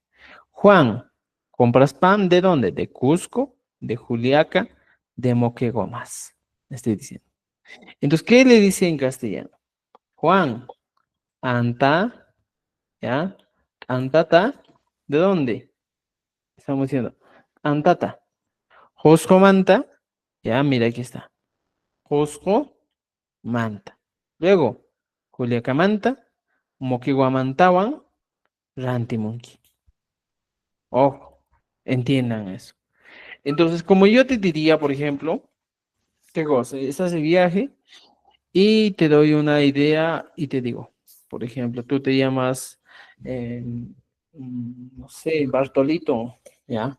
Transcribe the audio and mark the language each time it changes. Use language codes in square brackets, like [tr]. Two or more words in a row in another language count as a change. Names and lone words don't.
[es] Juan, compras pan ¿de dónde? De Cusco, de Juliaca, de Moquegua más. Estoy diciendo. Entonces, ¿qué le dice en castellano? Juan, anta, ¿ya? Antata, ¿de dónde? Estamos diciendo, antata. [qu] Josco manta, [es] ya, mira, aquí está. [qu] Josco manta. [es] Luego, [qu] Juliacamanta, Moquegua mantawan, Rantimunqui. [es] Ojo, entiendan eso. Entonces, como yo te diría, por ejemplo, qué cosa, estás de viaje y te doy una idea y te digo, por ejemplo, tú te llamas, eh, no sé, Bartolito, ¿ya?